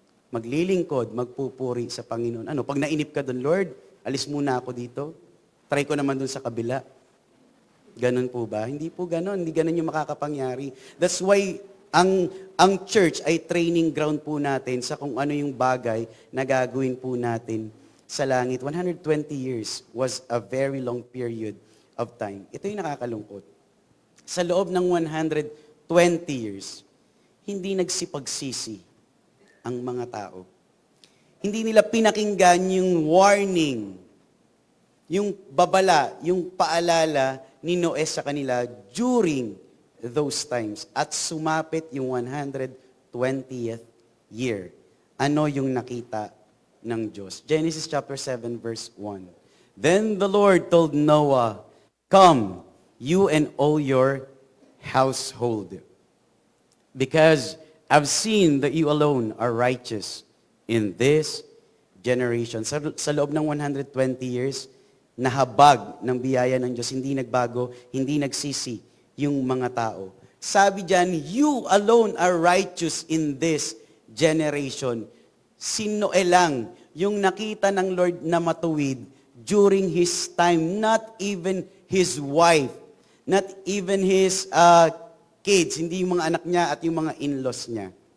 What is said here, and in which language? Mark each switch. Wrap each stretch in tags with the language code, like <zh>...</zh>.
<tl>Maglilingkod, magpupuri sa Panginoon. Pag nainip ka doon, Lord, alis muna ako dito. Try ko naman doon sa kabila. Ganon po ba? Hindi po ganon. Hindi ganon yung makakapangyari.</tl> <en>That's why</en> <tl>Ang church ay training ground po natin sa kung ano yung bagay na gagawin po natin sa langit.</tl> <en>120 years was a very long period of time.</en> <tl>Ito yung nakakalungkot. Sa loob ng 120 years, hindi nagsipagsisi ang mga tao. Hindi nila pinakinggan yung warning, yung babala, yung paalala ni Noe sa kanila</tl> <en>during those times.</en> <tl>At sumapit yung 120th year. Ano yung nakita ng Diyos? Genesis chapter 7 verse 1.</tl> <en>Then the Lord told Noah, "Come, you and all your household, because I've seen that you alone are righteous in this generation."</en> <tl>Sa loob ng 120 years, nahabag ng biyaya ng Diyos, hindi nagbago, hindi nagsisi yung mga tao. Sabi diyan,</tl> <en>you alone are righteous in this generation.</en> <tl>Si Noe lang yung nakita ng Lord na matuwid</tl> <en>during his time, not even his wife, not even his kids,</en> <tl>hindi yung mga anak niya at yung mga in-laws niya.</tl>